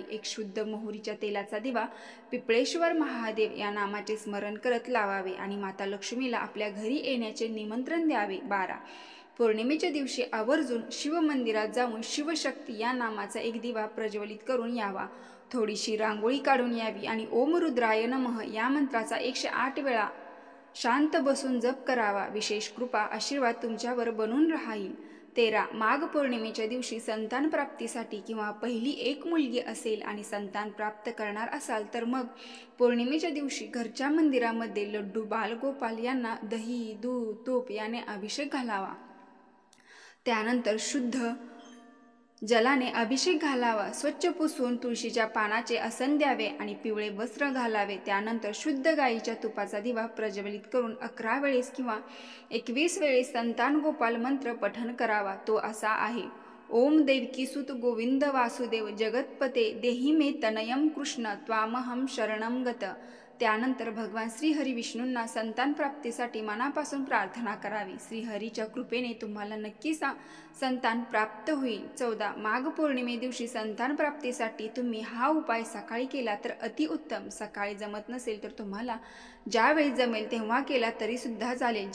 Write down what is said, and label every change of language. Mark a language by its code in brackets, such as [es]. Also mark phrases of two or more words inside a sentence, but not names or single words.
[mr] 1 शुद्ध मोहरीच्या तेलाचा दिवा पिंपळेश्वर महादेव या नामाचे स्मरण करत लावावे आणि माता लक्ष्मीला आपल्या घरी येण्याचे निमंत्रण द्यावे. 12 पौर्णिमेच्या दिवशी आवर्जून शिवमंदिरात जाऊन शिवशक्ती या नामाचा एक दिवा प्रज्वलित करून यावा. थोडीशी रांगोळी काढून यावी आणि [sa] ओम रुद्राय नमः [mr] या मंत्राचा 108 वेळा शांत बसून जप करावा. विशेष कृपा आशीर्वाद तुमच्यावर बनून राहील. 13 माघ पौर्णिमेच्या दिवशी संतान प्राप्तीसाठी किंवा पहिली एक मुलगी असेल आणि संतान प्राप्त करणार असाल तर मग पौर्णिमेच्या दिवशी घरच्या मंदिरामध्ये लड्डू बालगोपाल यांना दही, दूध, तूप याने अभिषेक घालावा. त्यानंतर शुद्ध जलाने अभिषेक घालावा. स्वच्छ पुसून तुळशीच्या पानाचे आसन द्यावे आणि पिवळे वस्त्र घालावे. त्यानंतर शुद्ध गायीच्या तुपाचा दिवा प्रज्वलित करून 11 वेळेस किंवा 21 वेळेस संतान गोपाल मंत्र पठण करावा. तो असा आहे: [sa] ओम देवकीसुत गोविंद वासुदेव जगतपते देहि मे तनयम कृष्ण त्वामहम शरणम गत. [mr] त्यानंतर भगवान श्रीहरी विष्णूंना संतान प्राप्तीसाठी मनापासून प्रार्थना करावी. श्रीहरीच्या कृपेने तुम्हाला नक्की संतान प्राप्त होईल. 14 माघ पौर्णिमे दिवशी संतान प्राप्तीसाठी तुम्ही हा उपाय सकाळी केला तर अतिउत्तम. सकाळी जमत नसेल तर तुम्हाला ज्यावेळेस जमेल तेव्हा केला तरी सुद्धा चालेल.